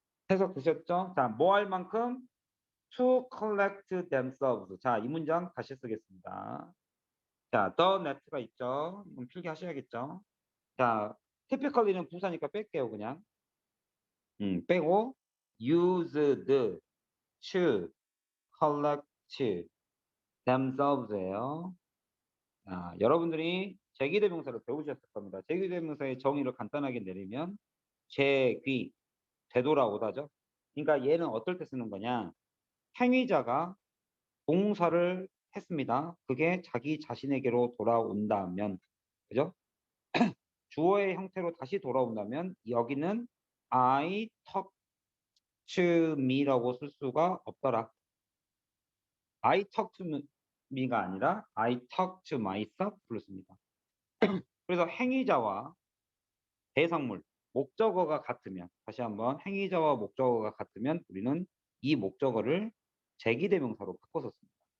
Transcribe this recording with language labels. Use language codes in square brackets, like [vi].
[ko] 해석 되셨죠? 자, 뭐 할 만큼? [en] To collect themselves. [ko] 자, 이 문장 다시 쓰겠습니다. 자, the net가 있죠. 이건 필기하셔야겠죠. 자, typically는 부사니까 뺄게요, 그냥. 빼고 [en] used to collect themselves [ko] 예요. 여러분들이 제기대명사를 배우셨을 겁니다. 제기대명사의 정의를 간단하게 내리면 제귀, 되돌아오다죠. 그러니까 얘는 어떨 때 쓰는 거냐? 행위자가 동사를 했습니다. 그게 자기 자신에게로 돌아온다면, 그죠? 주어의 형태로 다시 돌아온다면 여기는 [en] I talk to me [ko] 라고 쓸 수가 없더라. [en] I talk to me가 [ko] 아니라 [en] I talk to myself로 [ko] 씁니다. 그래서 행위자와 대상물, 목적어가 같으면 다시 한번 행위자와 목적어가 같으면 우리는 이 목적어를 제기대명사로 바꿔서 씁니다.